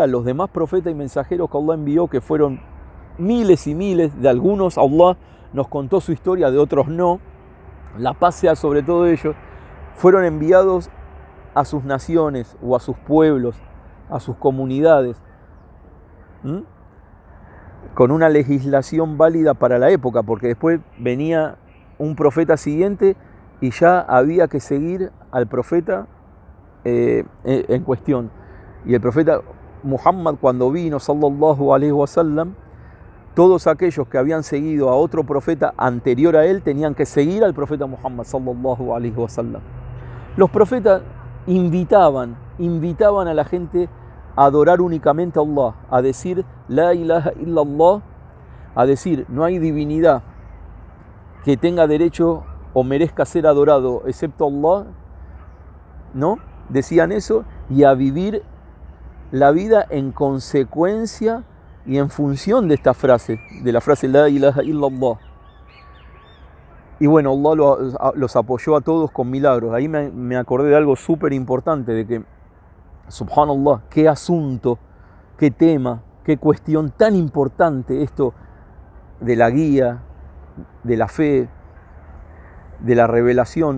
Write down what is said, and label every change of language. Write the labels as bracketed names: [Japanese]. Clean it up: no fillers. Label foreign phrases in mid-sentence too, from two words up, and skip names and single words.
[Spanish] Los demás profetas y mensajeros que Allah envió, que fueron miles y miles, de algunos Allah nos contó su historia, de otros no, la paz sea sobre todo ellos, fueron enviados a sus naciones o a sus pueblos, a sus comunidades, con una legislación válida para la época, porque después venía un profeta siguiente y ya había que seguir al profeta en cuestión. Y el profeta Muhammad, cuando vino, [Arabic] صلى الله عليه وسلم, [Spanish] todos aquellos que habían seguido a otro profeta anterior a él tenían que seguir al profeta Muhammad, [Arabic] صلى الله عليه وسلم. [Spanish] Los profetas invitaban a la gente a adorar únicamente a Allah, a decir [Arabic] لا إله إلا الله, [Spanish] a decir no hay divinidad que tenga derecho o merezca ser adorado excepto Allah, ¿no? Decían eso, y a vivir la vida en consecuencia y en función de esta frase, de la frase [Arabic] لا إله إلا الله. [Spanish] Y bueno, Allah los apoyó a todos con milagros. Ahí me acordé de algo súper importante, de que, subhanallah, qué asunto, qué tema, qué cuestión tan importante esto de la guía, de la fe, de la revelación.